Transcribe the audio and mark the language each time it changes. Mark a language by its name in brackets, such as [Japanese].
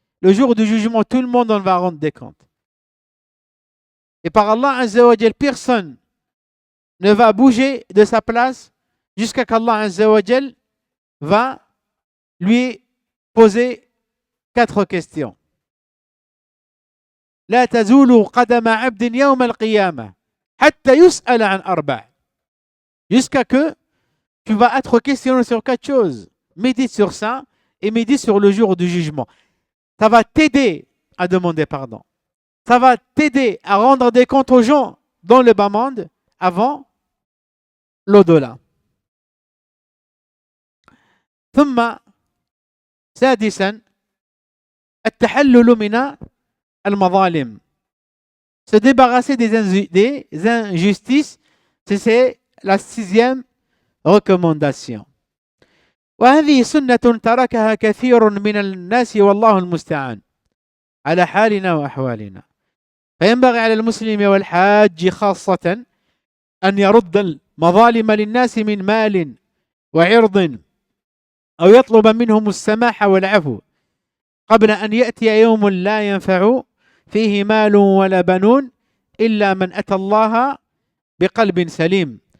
[French] Le jour du jugement, tout le monde en va rendre des comptes. Et par Allah Azza wa Jal, personne ne va bouger de sa place jusqu'à qu'Allah Azza wa Jal va lui poser 4 questions. [Arabic] لا تزول قدم عبد يوم القيامة حتى يسأل عن 4. [French] Jusqu'à que tu vas être questionné sur 4 choses. Médite sur ça et médite sur le jour du jugement. Ça va t'aider à demander pardon. Ça va t'aider à rendre des comptes aux gens dans le bas monde avant l'au-delà. [Arabic] ثم سادسا التحلل من المظالم. [French] Se débarrasser des injustices, c'est la 6e recommandation. وهذه سنة تركها كثير من الناس والله المستعان على حالنا وأحوالنا. فينبغي على المسلم والحاج خاصة أن يرد المظالم للناس من مال وعرض أو يطلب منهم السماح والعفو قبل أن يأتي يوم لا ينفع فيه مال ولا بنون إلا من أتى الله بقلب سليم.